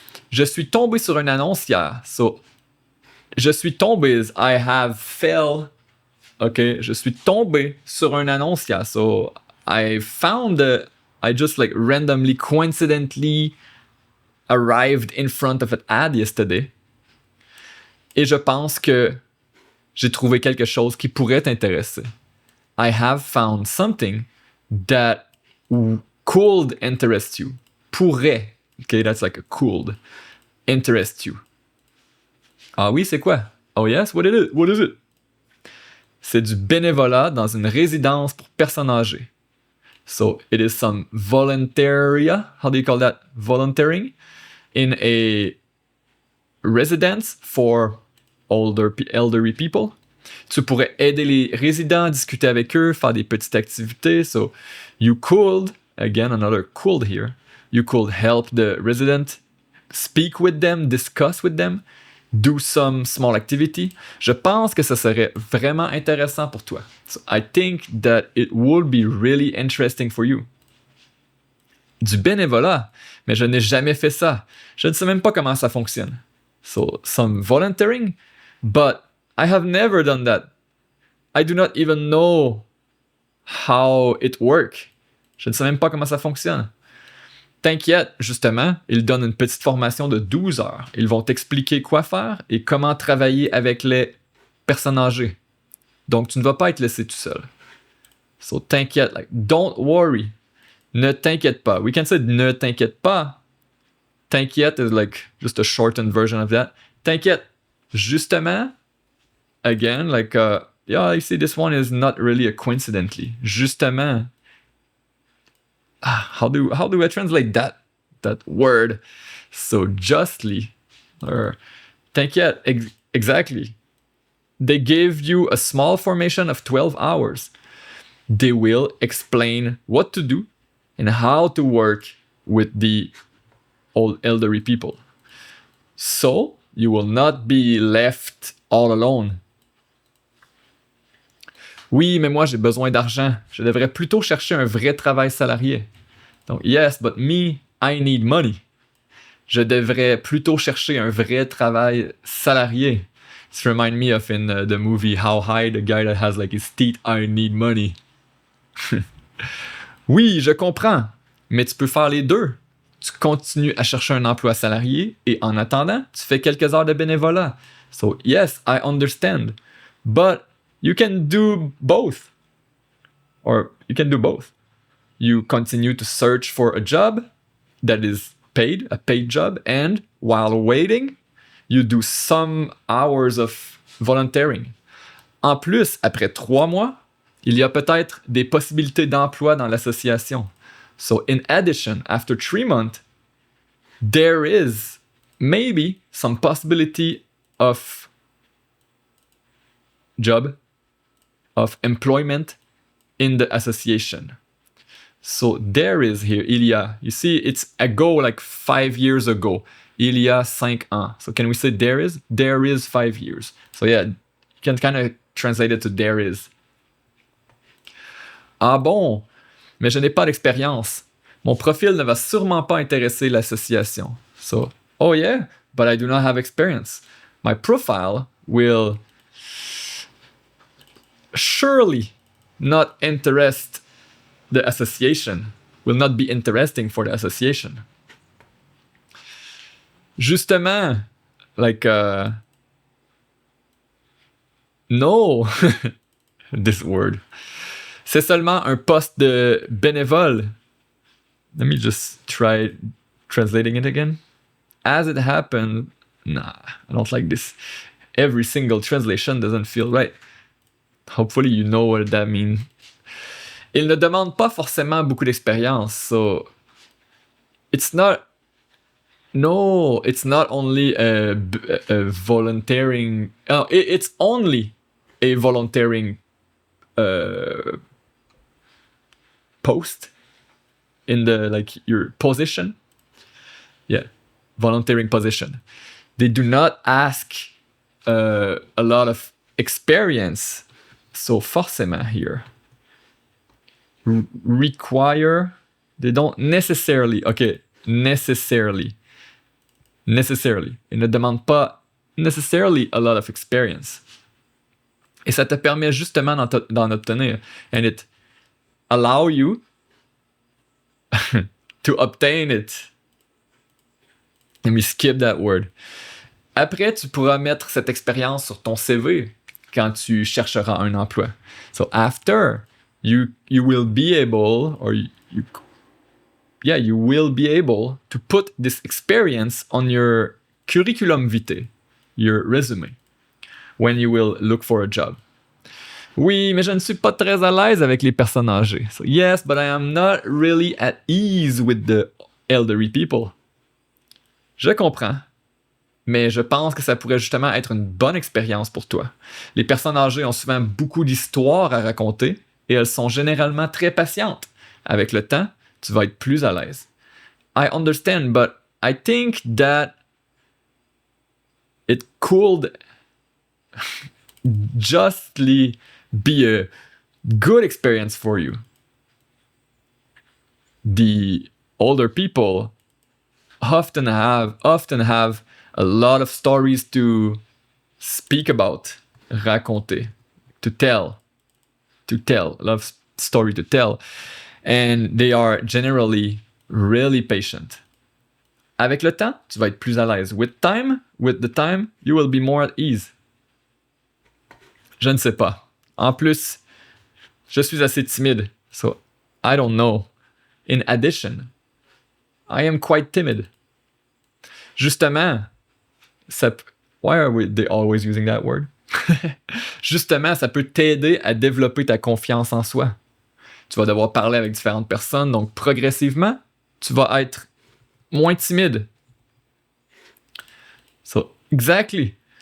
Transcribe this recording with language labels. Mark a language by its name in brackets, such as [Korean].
[French] Je suis tombé sur une annonce hier. [English] So, [French] je suis tombé [English] is I have fell. [French] Okay, je suis tombé sur une annonce hier. [English] So, I found I just like randomly, coincidentally arrived in front of an ad yesterday. [French] Et je pense que j'ai trouvé quelque chose qui pourrait t'intéresser. [English] I have found something that could interest you. Pourrait. Okay, that's like a could interest you. [French] Ah oui, c'est quoi? [English] Oh yes, what is it? What is it? [French] C'est du bénévolat dans une résidence pour personnes âgées. [English] So it is some voluntaria. How do you call that? Volunteering in a residence for elderly people. [French] Tu pourrais aider les résidents, discuter avec eux, faire des petites activités. [English] So you could, again, another could here, you could help the resident, speak with them, discuss with them, do some small activity. [French] Je pense que ce serait vraiment intéressant pour toi. [English] So I think that it would be really interesting for you. [French] Du bénévolat, mais je n'ai jamais fait ça. Je ne sais même pas comment ça fonctionne. [English] So, some volunteering, but I have never done that. I do not even know how it works. [French] Je ne sais même pas comment ça fonctionne. T'inquiète, justement, ils donnent une petite formation de 12 heures. Ils vont t'expliquer quoi faire et comment travailler avec les personnes âgées. Donc, tu ne vas pas être laissé tout seul. [English] So, t'inquiète, like, don't worry. [French] Ne t'inquiète pas. [English] We can say [French] ne t'inquiète pas. [English] T'inquiète is like just a shortened version of that. T'inquiète. Justement, again, like, yeah, you see, this one is not really a coincidentally. Justement. How do I translate that word? So justly, or t'inquiète, exactly. they gave you a small formation of 12 hours. They will explain what to do and how to work with the old elderly people. So you will not be left all alone. [French] Oui, mais moi j'ai besoin d'argent. Je devrais plutôt chercher un vrai travail salarié. [English] Donc, yes, but me, I need money. [French] Je devrais plutôt chercher un vrai travail salarié. [English] This reminds me of in the movie How High, the guy that has like his teeth, I need money. [French] Oui, je comprends, mais tu peux faire les deux. Tu continues à chercher un emploi salarié et en attendant, tu fais quelques heures de bénévolat. [English] So, yes, I understand. But you can do both. Or you can do both. You continue to search for a job that is paid, a paid job, and while waiting, you do some hours of volunteering. [French] En plus, après 3 mois, il y a peut-être des possibilités d'emploi dans l'association. [English] So in addition, after 3 months, there is maybe some possibility of job, of employment in the association. So there is here, [French] il y a, [English] you see, it's ago, like 5 years ago. [French] Il y a 5 ans. [English] So can we say there is? There is 5 years. So yeah, you can kind of translate it to there is. [French] Ah bon, mais je n'ai pas d'expérience. Mon profil ne va sûrement pas intéresser l'association. [English] So, oh yeah, but I do not have experience. My profile will surely not interest the association, will not be interesting for the association. Justement, like, no, this word. [French] C'est seulement un poste de bénévole. [English] Let me just try translating it again. As it happened, nah, I don't like this. Every single translation doesn't feel right. Hopefully you know what that means. [French] Il ne demande pas forcément beaucoup d'expérience, [English] so it's not. No, it's not only a volunteering. Oh, it's only a volunteering post in the like your position. Yeah, volunteering position. They do not ask a lot of experience. So forcément here. Require. They don't necessarily. Okay, necessarily. [French] Ils ne demandent pas [English] necessarily a lot of experience. [French] Et ça te permet justement d'en obtenir. [English] And it allow you to obtain it. Let me skip that word. [French] Après, tu pourras mettre cette expérience sur ton CV quand tu chercheras un emploi. [English] So after, you will be able, or you will be able to put this experience on your curriculum vitae, your resume, when you will look for a job. [French] Oui, mais je ne suis pas très à l'aise avec les personnes âgées. [English] So yes, but I am not really at ease with the elderly people. [French] Je comprends, mais je pense que ça pourrait justement être une bonne expérience pour toi. Les personnes âgées ont souvent beaucoup d'histoires à raconter et elles sont généralement très patientes. Avec le temps, tu vas être plus à l'aise. [English] I understand, but I think that it could justly be a good experience for you. The older people often have a lot of stories to speak about, raconter, to tell, a lot of story to tell. And they are generally really patient. [French] Avec le temps, tu vas être plus à l'aise. [English] With the time, you will be more at ease. [French] Je ne sais pas. En plus, je suis assez timide, [English] so I don't know. In addition, I am quite timid. Justement, why are they always using that word? [French] Justement, ça peut t'aider à développer ta confiance en soi. Tu vas devoir parler avec différentes personnes, donc progressivement, tu vas être moins timide. [English] So, exactly.